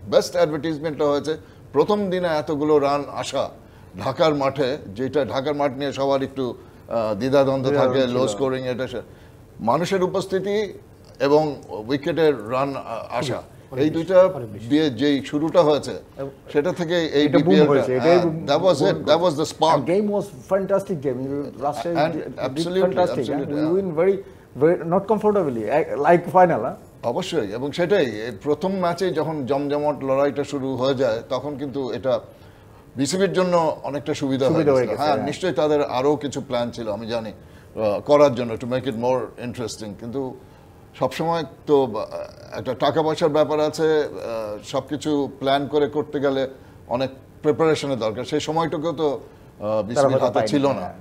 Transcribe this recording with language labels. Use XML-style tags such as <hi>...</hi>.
<bn>Best অ্যাডভার্টিজমেন্টটা হয়েছে প্রথম দিনে এতগুলো রান আসা ঢাকার মাঠে, যেটা ঢাকার মাঠ নিয়ে সবার একটু দ্বিধাদ্বন্দ্ব থাকে, লো স্কোরিং, এটা মানুষের উপস্থিতি এবং উইকেটের রান আসা, এই দুইটা দিয়ে যেই শুরুটা হয়েছে সেটা থেকে এই BPL</bn> <en>that was the spark. The game was fantastic game. Last time absolutely fantastic. We win very not comfortably like final.</en> <bn>অবশ্যই, এবং সেটাই প্রথম ম্যাচে যখন জমজমাট লড়াইটা শুরু হয়ে যায় তখন কিন্তু এটা বিসিবির জন্য অনেকটা সুবিধা হয়ে গেছে। হ্যাঁ, নিশ্চয়ই তাদের আরও কিছু প্ল্যান ছিল আমি জানি করার জন্য,</bn> <en>to make it more interesting,</en> <bn>কিন্তু সবসময় তো একটা টাকা পয়সার ব্যাপার আছে, সব কিছু প্ল্যান করে করতে গেলে অনেক প্রিপারেশনের দরকার, সেই সময়টুকুও তো বিসিবির হাতে ছিল না।</bn>